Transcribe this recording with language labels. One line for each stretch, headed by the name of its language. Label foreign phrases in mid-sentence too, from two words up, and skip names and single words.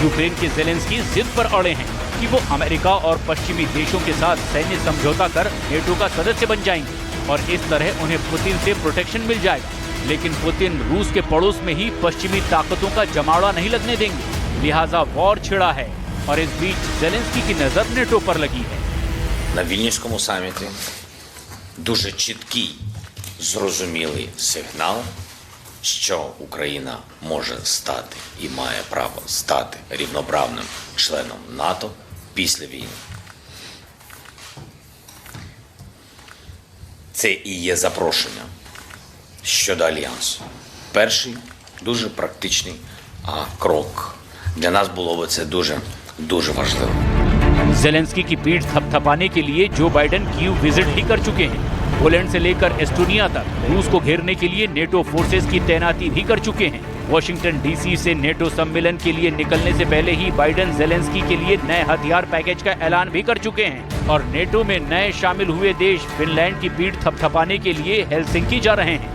Hindi: यूक्रेन के जेलेंस्की जिद पर अड़े हैं कि वो अमेरिका और पश्चिमी देशों के साथ सैन्य समझौता कर नेटो का सदस्य बन जाएंगे और इस तरह उन्हें पुतिन से प्रोटेक्शन मिल जाएगा। लेकिन पुतिन रूस के पड़ोस में ही पश्चिमी ताकतों का जमावड़ा नहीं लगने देंगे, लिहाजा वॉर छिड़ा है और इस बीच जेलेंस्की की नजर नेटो पर लगी है।
Ukrainian: На Вільнюському саміті дуже чіткий, зрозумілий сигнал, що Україна може стати і має право стати рівноправним членом НАТО після війни. Це і є запрошення щодо альянсу. Перший дуже практичний крок. Для нас було б це дуже важливо.
Hindi: जेलेंस्की की पीठ थपथपाने के लिए जो बाइडेन कीव विजिट ही कर चुके हैं। पोलैंड से लेकर एस्टोनिया तक रूस को घेरने के लिए नेटो फोर्सेस की तैनाती भी कर चुके हैं। वॉशिंगटन DC से नेटो सम्मेलन के लिए निकलने से पहले ही बाइडेन जेलेंस्की के लिए नए हथियार पैकेज का ऐलान भी कर चुके हैं और नेटो में नए शामिल हुए देश फिनलैंड की पीठ थपथपाने के लिए हेलसिंकी जा रहे हैं।